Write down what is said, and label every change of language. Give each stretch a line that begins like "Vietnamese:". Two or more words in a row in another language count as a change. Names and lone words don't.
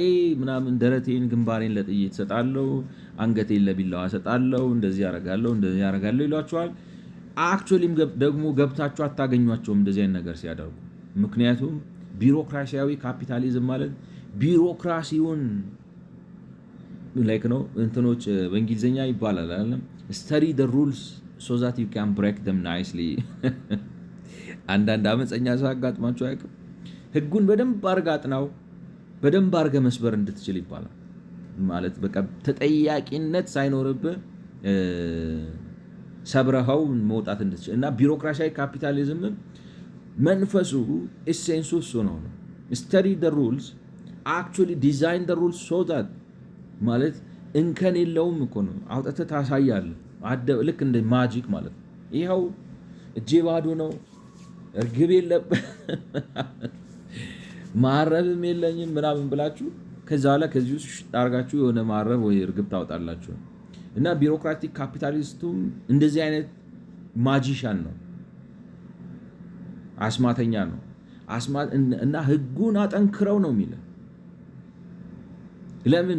Amharic: ምናምን ደረቴን ግንባሬን ለጥይት እሰጣለሁ፣ አንገቴን ለቢላዋ እሰጣለሁ፣ እንደዚህ ያደርጋለሁ ይሏቸዋል። አክቹዋሊም ደግሞ ገብታችሁ አታገኟቸውም እንደዚህ አይነት ነገር ሲያደርጉ። ምክንያቱም ቢሮክራሲያዊ ካፒታሊዝም ማለት ቢሮክራሲውን ላይክ ነው እንትኖች በእንግሊዝኛ ይባላል አይደለም
English: study the rules so that you can break them nicely።
Amharic: አንዳንድ አመፀኛ ሰው አጋጥሟቸው አያውቅም? ህጉን በደንብ አድርገህ አጥናው፣ በደንብ አድርገህ መስበር እንድትችል ይባላል። ማለት በቃ ተጠያቂነት ሳይኖርብህ ሰብረኸው መውጣት እንድትችል እና ቢሮክራሲያዊ ካፒታሊዝም መንፈሱ ኢሴንሱ እሱ ነው።
English: study the rules actually design the rules so that
Amharic: ማለት እንከን የለውም እኮ ነው። አውጥተህ ታሳያለህ ልክ እንደ ማጂክ ማለት ነው። ይኸው እጄ ባዶ ነው፣ እርግብ የለብህ ማረብም የለኝም ምናምን ብላችሁ ከዛ በኋላ ከዚህ ውስጥ አድርጋችሁ የሆነ ማረብ ወይ እርግብ ታወጣላችሁ። እና ቢሮክራቲክ ካፒታሊስቱም እንደዚህ አይነት ማጂሻን ነው፣ አስማተኛ ነው። እና ህጉን አጠንክረው ነው የሚለው። ለምን?